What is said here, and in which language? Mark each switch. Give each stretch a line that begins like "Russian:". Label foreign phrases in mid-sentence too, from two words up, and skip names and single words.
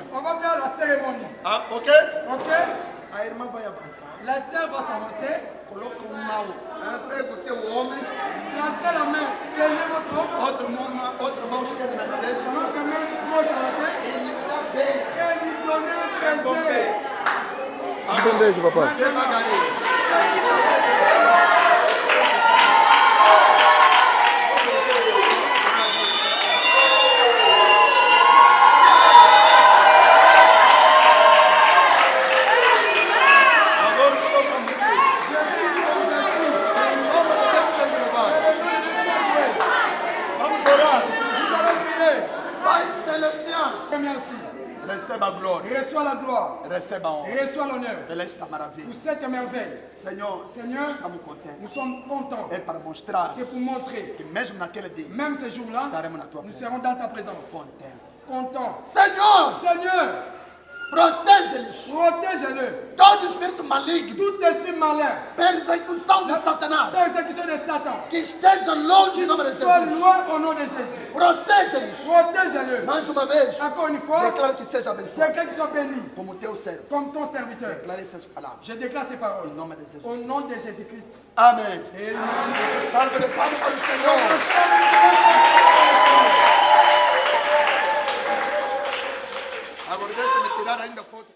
French: On va faire la cérémonie. Ah, ok? Ok?
Portuguese: A irmã vai avançar.
French: La sœur va s'avancer.
Portuguese: Coloca mão. Pega o teu homem,
French: Lancez la main. Tenez votre homme.
Portuguese: outra mão esquerda na cabeça.
French: Votre main gauche à la tête.
Portuguese: E lhe dá bem.
French: Et lui donner un baiser.
Portuguese: Devagarinho. Agora estou com você. Em nome de Deus seja louvado. Vamos orar.
French: Vous allez prier.
Portuguese: Pai Celestial,
French: Merci.
Portuguese: receba a glória,
French: Reçois la gloire.
Portuguese: receba a honra
French: Reçois l'honneur.
Portuguese: pela esta maravilha.
French: Pour cette merveille.
Portuguese: Senhor,
French: Seigneur,
Portuguese: estamos contentes.
French: nous sommes contents.
Portuguese: É para mostrar
French: C'est pour montrer,
Portuguese: que mesmo naquele dia,
French: même ce jour-là,
Portuguese: estaremos na tua
French: nous
Portuguese: presença.
French: serons dans ta présence.
Portuguese: Contentes.
French: Contents.
Portuguese: Senhor,
French: Seigneur,
Portuguese: protege-lhes
French: protège-le.
Portuguese: todo espírito maligno,
French: Tout esprit malin,
Portuguese: persecução de Satanás,
French: persécution de Satan,
Portuguese: que esteja longe em nome de
French: sois
Portuguese: Jesus.
French: loin au nom de Jésus.
Portuguese: Protege-lhes.
French: Protège-le.
Portuguese: Mais uma vez,
French: Encore une fois,
Portuguese: declara que seja abençoado
French: quelqu'un qui soit béni,
Portuguese: como teu servo.
French: comme ton serviteur.
Portuguese: Declare essas palavras.
French: Je déclare ces paroles.
Portuguese: Em nome de Jesus.
French: Au nom de Jésus-Christ.
Portuguese: Amém.
French: Amen.
Portuguese: Salve de palmas para o Senhor. Agora deixa-me tirar ainda foto.